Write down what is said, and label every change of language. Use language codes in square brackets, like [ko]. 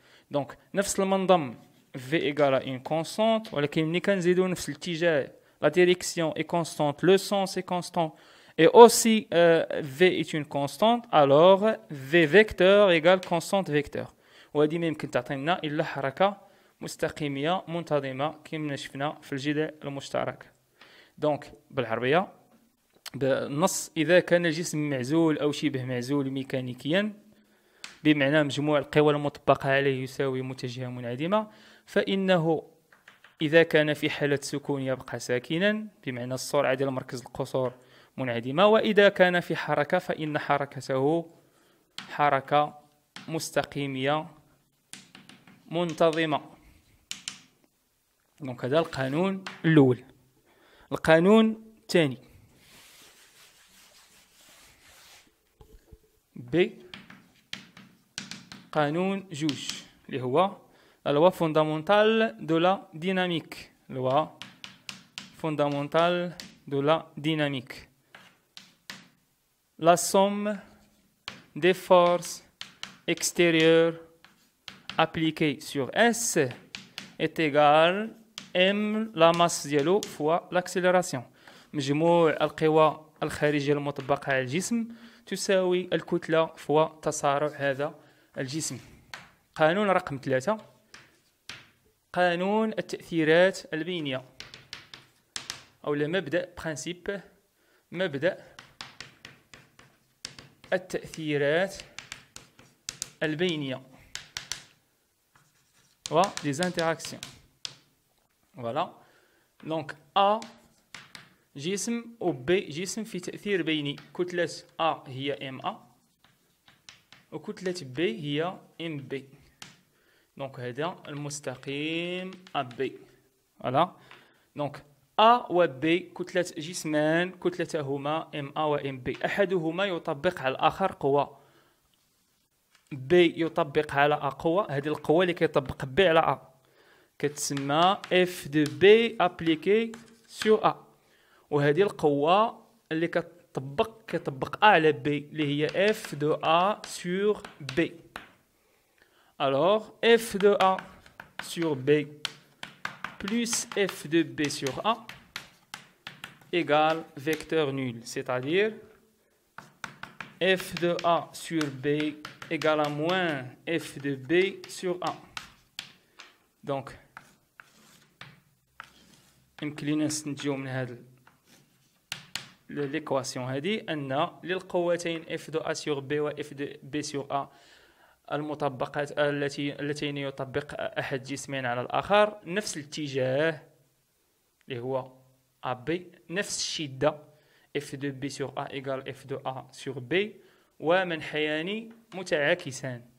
[ar] دونك نفس المنظم [fr] V égale à une constante، [ar] ولكن ملي كنزيدو نفس الاتجاه [fr] la direction est constante, le sens est constant et aussi V est une constante، alors V vecteur égale constante vecteur. [ar] وهذه ما يمكن تعطينا إلا حركة مستقيمية منتظمة كما شفنا في الجدول المشترك. دونك بالعربية بالنص، إذا كان الجسم معزول أو شبه معزول ميكانيكيا بمعنى مجموع القوى المطبقة عليه يساوي متجهة منعدمة، فإنه إذا كان في حالة سكون يبقى ساكنا، بمعنى السرعة ديال مركز القصور منعدمة، وإذا كان في حركة فإن حركته حركة مستقيمية منتظمة. دونك هذا القانون الأول. القانون الثاني ب قانون جوج اللي هو [fr] la loi fondamentale de la dynamique. Loi fondamentale de la dynamique. La somme des forces extérieures appliquées sur S est égale M la masse [ar] ديالو [fr] fois l'accélération. [ar] مجموع القوى الخارجية المطبقة على الجسم تساوي الكتلة فوا تسارع هذا الجسم. قانون رقم 3، قانون التأثيرات البينية، أو مبدأ برانسيب مبدأ التأثيرات البينية و [fr] des interactions. Voilà. Donc [ar] A جسم و B جسم في تأثير بيني. كتلة A هي MA وكتلة B هي MB. دونك هذا المستقيم AB. فوالا. دونك A و B كتلة جسمان كتلتهما MA و MB، أحدهما يطبق على الآخر قوة، B يطبق على A قوة. هذه القوة اللي كيطبق B على A كتسمى [fr] F de B appliqué sur A، [ar] وهذه القوة اللي كتطبق A على B اللي هي [fr] F de A sur B. Alors F de A sur B plus F de B sur A égale vecteur nul, c'est-à-dire F de A sur B égale à moins F de B sur A. [ar] Donc يمكن لنا نستنتجو من هذا l'équation هذه أن للقوتين [fr] F de A sur B [ar] و [fr] F de B sur A [ar] المطبقات اللتين يطبق أحد جسمين على الآخر نفس الاتجاه اللي هو AB، نفس الشدة [fr] F de B sur A égale F de A sur B، [ar] ومنحيان متعاكسان.